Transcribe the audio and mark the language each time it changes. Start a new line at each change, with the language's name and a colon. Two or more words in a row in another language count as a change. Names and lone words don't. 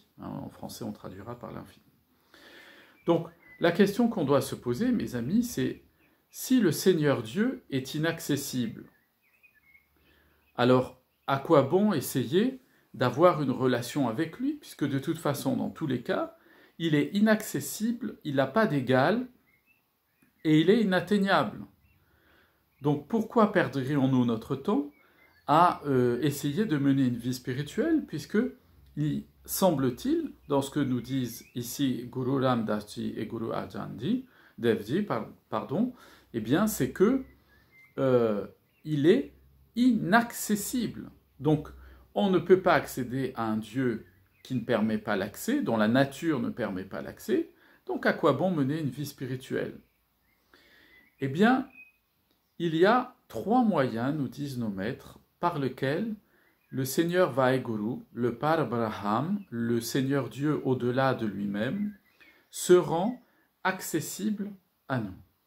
French: En français, on traduira par l'infini. Donc, la question qu'on doit se poser, mes amis, c'est si le Seigneur Dieu est inaccessible, alors à quoi bon essayer d'avoir une relation avec lui, puisque de toute façon, dans tous les cas, il est inaccessible, il n'a pas d'égal, et il est inatteignable. Donc pourquoi perdrions-nous notre temps à essayer de mener une vie spirituelle, puisque il semble-t-il, dans ce que nous disent ici Guru Ram Das Ji et Guru Arjan Dev Ji, eh bien c'est que il est inaccessible. Donc on ne peut pas accéder à un Dieu qui ne permet pas l'accès, dont la nature ne permet pas l'accès, donc à quoi bon mener une vie spirituelle? Eh bien, il y a 3 moyens, nous disent nos maîtres, par lesquels le Seigneur Vaheguru, le Parabraham, le Seigneur Dieu au-delà de lui-même, se rend accessible à nous.